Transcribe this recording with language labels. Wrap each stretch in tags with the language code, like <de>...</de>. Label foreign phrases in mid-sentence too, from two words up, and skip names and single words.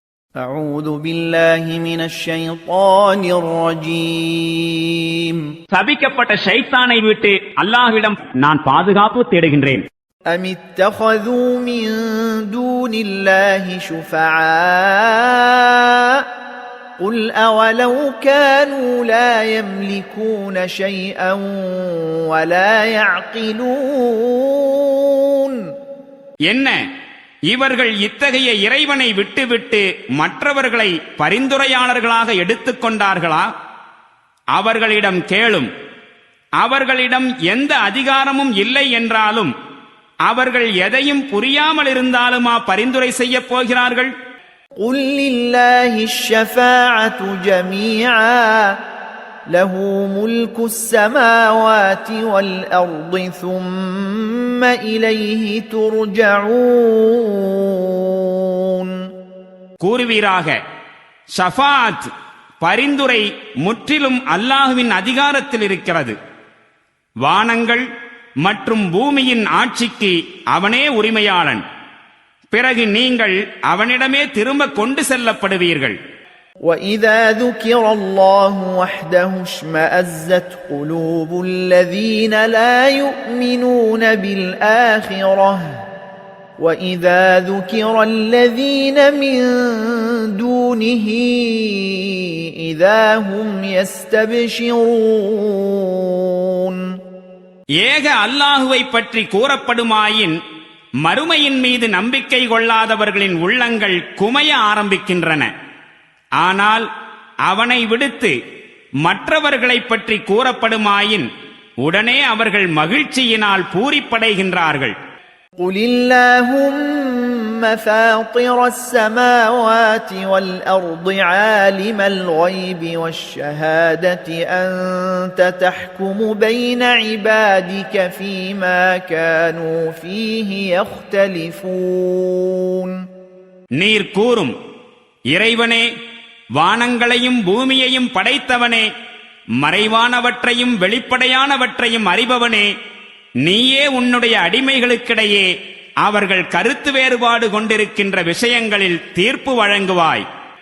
<ar>أعوذ بالله من الشيطان الرجيم</ar> <ta>சபிக்கப்பட்ட ஷைத்தானை விட்டு அல்லாஹ்விடம் நான் பாதுகாப்பு தேடுகின்றேன்.</ta> <ar>أم اتخذوا من دون الله شفعاء قل أولو كانوا لا يملكون شيئا ولا يعقلون</ar> <ta>என்ன இவர்கள் இத்தகைய இறைவனை விட்டுவிட்டு மற்றவர்களை பரிந்துரையாளர்களாக எடுத்துக்கொண்டார்களா? அவர்களிடம் கேளும். அவர்களிடம் எந்த அதிகாரமும் இல்லை என்றாலும் அவர்கள் எதையும் புரியாமல் இருந்தாலுமா பரிந்துரை செய்ய போகிறார்கள்?</ta> <ar>قل لله الشفاعة جميعا له ملك السماوات والأرض ثم إليه ترجعون</ar> <ta>கூறுவீராக, ஷஃபாஅத் பரிந்துரை முற்றிலும் அல்லாஹ்வின் அதிகாரத்தில் இருக்கிறது. வானங்கள் மற்றும் பூமியின் ஆட்சிக்கு அவனே உரிமையாளன். பிறகு நீங்கள் அவனிடமே திரும்ப கொண்டு செல்லப்படுவீர்கள்.</ta> <ar>وَإِذَا ذُكِرَ اللَّهُ وَحْدَهُ اشْمَأَزَّتْ قُلُوبُ الَّذِينَ لَا يُؤْمِنُونَ بِالْآخِرَةِ وَإِذَا ذُكِرَ الَّذِينَ مِن دُونِهِ إِذَا هُمْ يَسْتَبْشِرُونَ</ar> <ta>ஏக அல்லாஹுவை பற்றி கூறப்படுமாயின் மறுமையின் மீது நம்பிக்கை கொள்ளாதவர்களின் உள்ளங்கள் குமைய ஆரம்பிக்கின்றன. ஆனால் அவனை விடுத்து மற்றவர்களை பற்றி கூறப்படுமாயின் உடனே அவர்கள் மகிழ்ச்சியினால் பூரிப்படைகின்றார்கள்.</ta> <ar>قُلِ اللَّهُمَّ فَاطِرَ السَّمَاوَاتِ وَالْأَرْضِ عَالِمَ الْغَيْبِ وَالشَّهَادَةِ أَنْتَ تَحْكُمُ بَيْنَ عِبَادِكَ فِيمَا كَانُوا فِيهِ يَخْتَلِفُونَ</ar> <ta>நீர் கூறும், இறைவனே, வானங்களையும் பூமியையும் படைத்தவனே, மறைவானவற்றையும் வெளிப்படையானவற்றையும் அறிபவனே, நீயே உன்னுடைய அடிமைகளுக்கிடையே அவர்கள் கருத்து வேறுபாடு கொண்டிருக்கின்ற விஷயங்களில் தீர்ப்பு வழங்குவாய்.</ta>